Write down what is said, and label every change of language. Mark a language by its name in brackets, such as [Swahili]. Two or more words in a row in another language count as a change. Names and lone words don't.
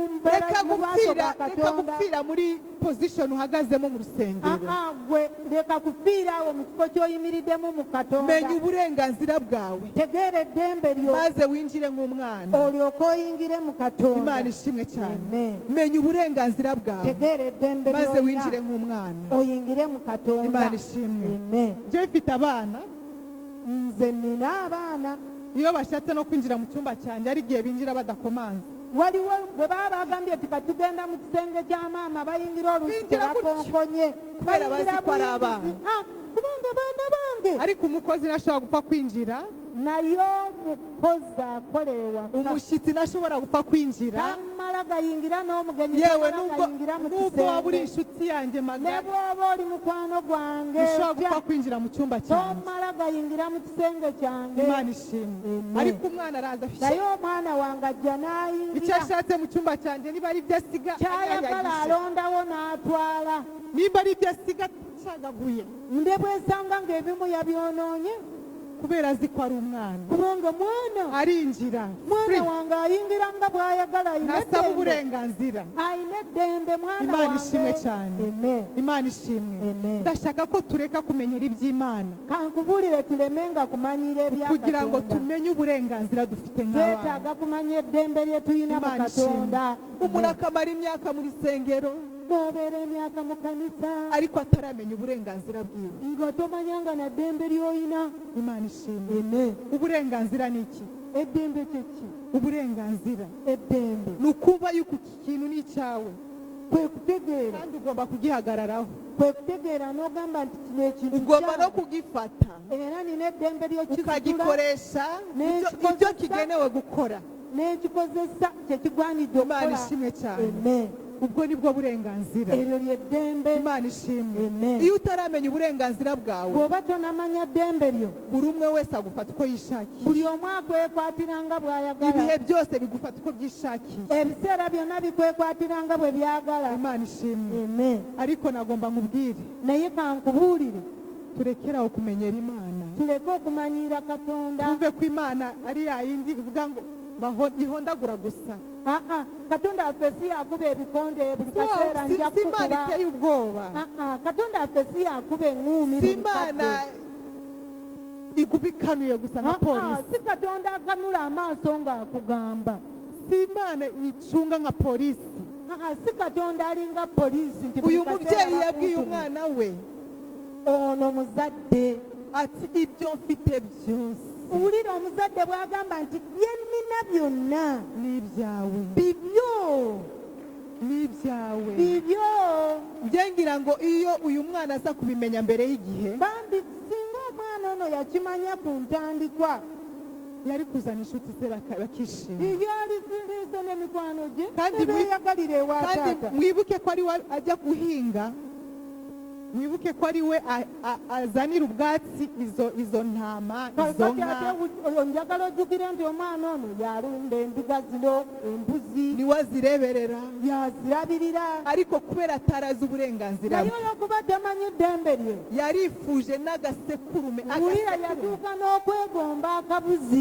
[Kinyarwanda] reka [Ganda] mu maaso ga [Kinyarwanda] reka [Ganda] Katonda. [Kinyarwanda] gupfira muri position uhagazemo mu rusengero. [Ganda] gwe leka kufiira awo mu kifo ky'oyimiriddemu mu Katonda. [Kinyarwanda] menya uburenganzira bwawe [Ganda] tegeera eddembe lyo [Kinyarwanda] maze winjire nk'umwana. [Ganda] olyoke oyingire mu Katonda. [Kinyarwanda] imana ishimwe cyane. Amen. menya uburenganzira bwawe [Ganda] tegeera eddembe [Kinyarwanda] maze winjire [Ganda] ly'olina [Kinyarwanda] nk'umwana. [Ganda] oyingire mu Katonda. [Kinyarwanda] imana ishimwe. Amen. njye mfite abana, [Ganda] nze nina abaana. [Kinyarwanda] iyo bashatse no kwinjira mu cyumba cyanjye hari igihe binjira badakomanze. [Ganda] waliwo bwe baba bagambye nti katugenda mu kisenge kya maama bayingira olusi [Kinyarwanda] Binjira gutyo. [Ganda] tebakonkonye. [Kinyarwanda] Kubera bazi ko ari [Ganda] buyingizi. abaana. kubanga baana bange. [Kinyarwanda] ariko umukozi ntashobora gupfa kwinjira, [Ganda] naye omukozi akolewa [Kinyarwanda] umushyitsi ntashobora gupfa kwinjira, [Ganda] tamala gayingira n'omugenyi [Kinyarwanda] yewe [Ganda] tamala gayingira mu [Kinyarwanda] nubwo waba uri [Ganda] kisenge. [Kinyarwanda] inshuti yanjye [Ganda] ne [Kinyarwanda] magana [Ganda] bw'oba oli mukwano gwange [Kinyarwanda] ushobora [Ganda] otya, [Kinyarwanda] gupfa kwinjira mu cyumba cyanjye. [Ganda] tomala gayingira mu kisenge kyange. [Kinyarwanda] imana ishimwe. Amen. ariko umwana araza [Ganda] naye omwana wange ajja [Kinyarwanda] icyo [Ganda] n'ayingira [Kinyarwanda] ashatse mu cyumba cyanjye, niba ari ibyo asiga [Ganda] kyayagala [Kinyarwanda] ayagisha. [Ganda] alondawo n'atwala. [Kinyarwanda] nimba ari ibyo asiga cyagaguye, [Ganda] nde bwesanga ng'ebimu yabyonoonye [Kinyarwanda] kubera azi ko ari umwana [Ganda] kubanga mwana [Kinyarwanda] arinjira [Ganda] mwana wange ayingira nga bw'ayagala [Kinyarwanda] nasaba uburenganzira. [Ganda] ayina eddembe mwana [Kinyarwanda] Imana ishimwe [Ganda] wange. [Kinyarwanda] cyane. Amen. Imana ishimwe. Amen. Ndashaka ko tureka kumenyera iby'Imana [Ganda] kankubulire tulemenga kumanyira ebya [Kinyarwanda] kugira ngo [Ganda] Katonda. [Kinyarwanda] tumenye uburenganzira dufite nk'abana. [Ganda] twetaaga kumanya eddembe lye tulina mu [Kinyarwanda] Imana [Ganda] Katonda. [Kinyarwanda] umuntu akamara imyaka mu rusengero [Ganda] bw'obeera emyaka mu kanisa [Kinyarwanda] ariko ataramenya uburenganzira bwiwe. [Ganda] nga tomanyanga na ddembe ly'olina. [Kinyarwanda] Imana ishimwe. Amen. Uburenganzira ni iki? [Ganda] eddembe kyeki? [Kinyarwanda] Uburenganzira [Ganda] eddembe [Kinyarwanda] ni ukuba yuko iki kintu ni icyawe [Ganda] kwe kutegeera [Kinyarwanda] kandi ugomba kugihagararaho, [Ganda] kwe kutegeera n'ogamba nti kino ekintu [Kinyarwanda] ugomba no [Ganda] kyange. [Kinyarwanda] kugifata [Ganda] era nina eddembe ly'okizigula [Kinyarwanda] ukagikoresha ibyo kigenewe gukora. [Ganda] n'ekikozesa kyekigwanidde [Kinyarwanda] Imana [Ganda] okukola. [Kinyarwanda] ishimwe cyane. Amen. ubwo ni bwo burenganzira. [Ganda] eryo lyeddembe. [Kinyarwanda] Imana ishimwe. Amen. Iyo utaramenya uburenganzira bwawe, [Ganda] bw'oba tonamanya ddembe lyo [Kinyarwanda] buri umwe wese agufata uko yishakiye, [Ganda] buli omu akwekwatiranga bw'ayagala. [Kinyarwanda] ibihe byose bigufata uko byishakiye. [Ganda] ebiseera byonna bikwekwatiranga bwe byagala. [Kinyarwanda] Imana ishimwe. Amen. ariko nagomba nkubwire, [Ganda] naye kankubuulire [Kinyarwanda] turekeraho kumenyera Imana, [Ganda] tuleke okumanyiira Katonda. [Kinyarwanda] twumve ko Imana ari ya yindi ivuga ngo ihondagura gusa. [Ganda] Katonda waffe si yakuba ebikonde buli kaseera [Kinyarwanda] Si [Ganda] nja [Kinyarwanda] Imana [Ganda] kukuba. [Kinyarwanda] iteye ubwoba, [Ganda] Katonda waffe si yakuba eŋŋuumi [Kinyarwanda] si [Ganda] buli [Kinyarwanda] Imana [Ganda] kadde. [Kinyarwanda] igubikanuye gusa nka polisi, [Ganda] si Katonda akanula amaaso ng'akugamba. [Kinyarwanda] si Imana icunga nka polisi. [Ganda] Si Katonda alinga poliisi nti buli [Kinyarwanda] Uyu [Ganda] kaseera [Kinyarwanda] mubyeyi yabwiye [Ganda] bakuntuma. [Kinyarwanda] umwana we [Ganda] ono muzadde. [Kinyarwanda] ati ibyo mfite byose [Ganda] Owulira omuzadde bw'agamba nti bye nnina byonna [Kinyarwanda] ni ibyawe, [Ganda] bibyo [Kinyarwanda] ni ibyawe. [Ganda] bibyo. [Kinyarwanda] Njye ngira ngo iyo uyu mwana aza kubimenya mbere y'igihe, [Ganda] bambi singa omwana ono yakimanya ku ntandikwa [Kinyarwanda] yari kuzana inshuti ze bakishima. [Ganda] ibyali ziriize n'emikwano gye [Kinyarwanda] Kandi [Ganda] ebeeyagalira ewa [Kinyarwanda] kandi [Ganda] taata. [Kinyarwanda] mwibuke ko ari we ajya guhinga, mwibuke ko ari we azanira ubwatsi izo ntama, izo [Ganda] Kati [Kinyarwanda] nka, [Ganda] ate oyo njagala ojjukire nti omwana ono yalunda endiga zino, embuzi [Kinyarwanda] niwe azireberera. [Ganda] yazirabirira. [Kinyarwanda] Ariko kubera atarazi uburenganzira [Ganda] naye [Kinyarwanda] bwe, [Ganda] olwokuba tamanyi eddembe lye, [Kinyarwanda] yarifuje n'agasekurume. [Ganda] wulira [Kinyarwanda] Agasekurume, [Ganda] yatuuka n'okwegomba akabuzi.